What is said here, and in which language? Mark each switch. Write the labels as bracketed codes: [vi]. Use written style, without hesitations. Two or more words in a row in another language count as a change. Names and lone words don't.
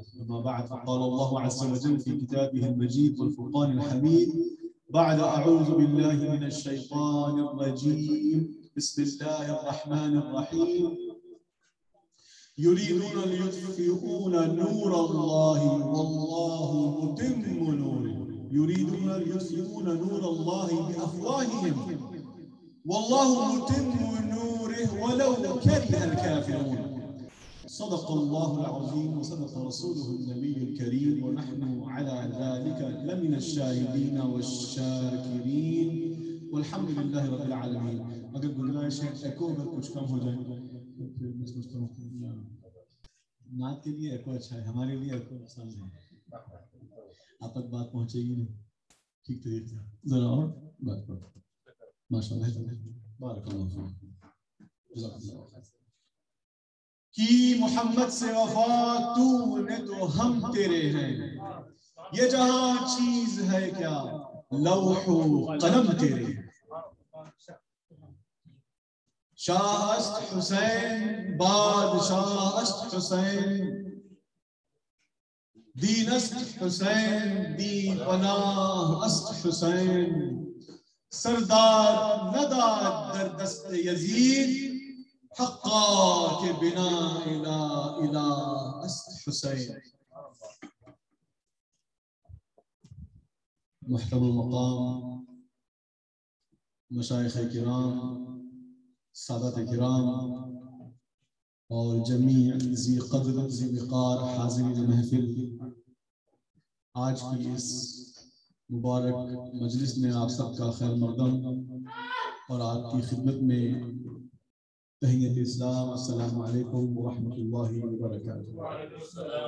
[ar] أما بعد فقال الله عز وجل في كتابه المجيد والفرقان الحميد بعد أعوذ بالله من الشيطان الرجيم بسم الله الرحمن الرحيم يريدون ليطفئوا نور الله والله متم نوره يريدون ليطفئوا نور الله بأفواههم والله متم نوره ولو كره الكافرون. صدق الله العظيم وصدق رسوله النبي الكريم ونحن على ذلك لمن الشاهدين والشاكرين والحمد لله رب العالمين. [ur] اگر گنجائش ہے ایکو اگر کچھ کم ہو جائے پھر میں سمجھتا ہوں نعت کے لیے ایکو اچھا ہے، ہمارے لیے ایکو آسان ہے، آپ تک بات پہنچے گی نہیں ٹھیک طریقے سے ذرا اور بات کرو [ar] ماشاءاللہ بارک اللہ فیک جزاک اللہ خیر. [ur] کی محمد سے وفا تو نے تو ہم تیرے ہیں، یہ جہاں چیز ہے کیا لوح و قلم تیرے ہیں. [fa] شاہ است حسین بادشاہ است حسین دین است حسین دی پناہ است حسین سردار نداد در دست یزید حقا کے بنا الہ است حسین. [ur] محترم المقام مشائخ کرام سادات کرام اور جمیع ذی قدر ذی وقار حاضرین محفل، آج کی اس مبارک مجلس میں آپ سب کا خیر مقدم اور آپ کی خدمت میں تحیت اسلام [ar] السلام علیکم ورحمۃ اللہ وبرکاتہ.